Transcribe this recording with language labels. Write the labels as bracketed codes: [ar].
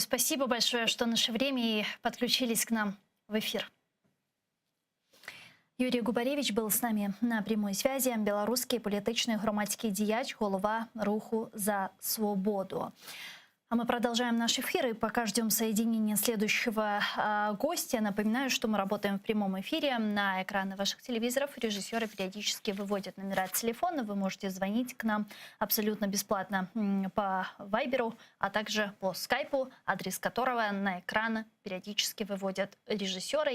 [ru] Спасибо большое, что нашли время и подключились к нам в эфир. Юрій Губаревич был с нами на прямой связи. Белорусский [uk] політичний громадський діяч, голова руху «За свободу». [ru] А мы продолжаем наш эфир и пока ждем соединения следующего гостя. Напоминаю, что мы работаем в прямом эфире. На экраны ваших телевизоров режиссеры периодически выводят номера телефона. Вы можете звонить к нам абсолютно бесплатно по Вайберу, а также по Скайпу, адрес которого на экраны периодически выводят режиссеры.